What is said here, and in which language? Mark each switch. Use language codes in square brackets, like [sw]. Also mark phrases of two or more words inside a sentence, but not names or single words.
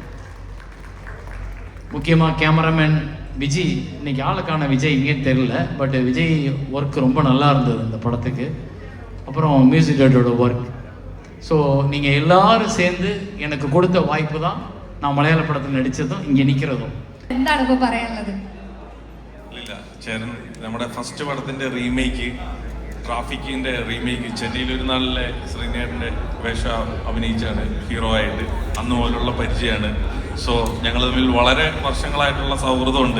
[ta] முக்கியமாக கேமராமேன் விஜய், இன்னைக்கு ஆளுக்கான விஜய் இங்கேன்னு தெரில, பட் விஜய் ஒர்க் ரொம்ப நல்லா இருந்தது இந்த படத்துக்கு. அப்புறம் மியூசிக் டேரக்டரோட ஒர்க். ஸோ நீங்கள் எல்லாரும் சேர்ந்து எனக்கு கொடுத்த வாய்ப்பு தான் நான் [ml] മലയാള പടത്തിൽ നടിച്ചതും ഇങ്ങനെ നിൽക്കുന്നതും. എന്താണ് ഇപ്പോൾ പറയാനുള്ളത്? ഇല്ല ചേരൻ, നമ്മുടെ ഫസ്റ്റ് പടത്തിന്റെ റീമേക്ക്, ട്രാഫിക്കിന്റെ റീമേക്ക് ചെന്നൈയിൽ ഒരു നാളിലെ ശ്രീനേട്ടൻ്റെ വേഷം അഭിനയിച്ചാണ് ഹീറോ ആയിട്ട്. അന്ന് പോലുള്ള പരിചയമാണ്. സോ ഞങ്ങൾ തമ്മിൽ വളരെ വർഷങ്ങളായിട്ടുള്ള സൗഹൃദമുണ്ട്.